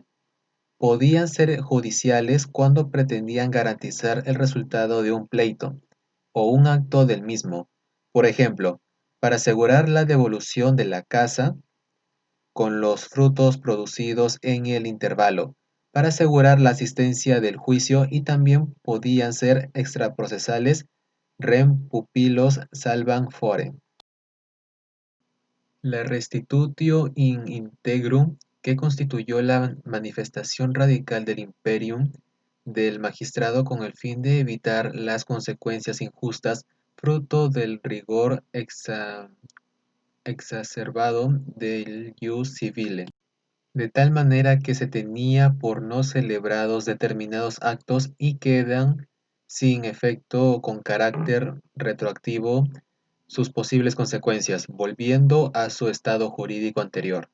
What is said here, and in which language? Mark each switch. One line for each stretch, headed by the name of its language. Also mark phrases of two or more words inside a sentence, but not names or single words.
Spanish: Podían ser judiciales cuando pretendían garantizar el resultado de un pleito o un acto del mismo. Por ejemplo, para asegurar la devolución de la casa con los frutos producidos en el intervalo, para asegurar la asistencia del juicio, y también podían ser extraprocesales
Latin: rem pupillos salvam fore. La restitutio in integrum,
Spanish: que constituyó la manifestación radical del imperium del magistrado con el fin de evitar las consecuencias injustas fruto del rigor exacerbado del
Latin: ius civile,
Spanish: de tal manera que se tenía por no celebrados determinados actos y quedan sin efecto o con carácter retroactivo sus posibles consecuencias, volviendo a su estado jurídico anterior.